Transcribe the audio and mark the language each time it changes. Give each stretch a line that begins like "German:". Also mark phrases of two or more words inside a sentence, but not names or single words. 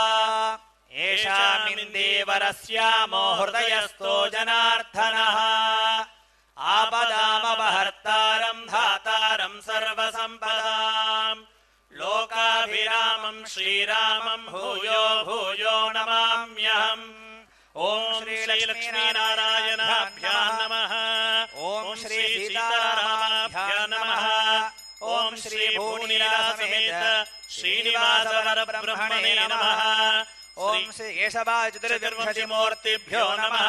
Sanskrit: येषामिन्देवरस्यामो हृदयस्थो जनार्दनः आपदामपहर्तारं धातारं सर्वसम्पदां लोकाभिरामं श्रीरामं भूयो भूयो नमाम्यहम् ॐ श्री लक्ष्मीनारायणाभ्यां नमः. ॐ श्री सीतारामाभ्यां नमः. ॐ श्री भूनीला समेत श्रीनिवास परब्रह्मणे नमः. ॐ श्री केशवाय चतुर्विंशतिमूर्तिभ्यो नमः.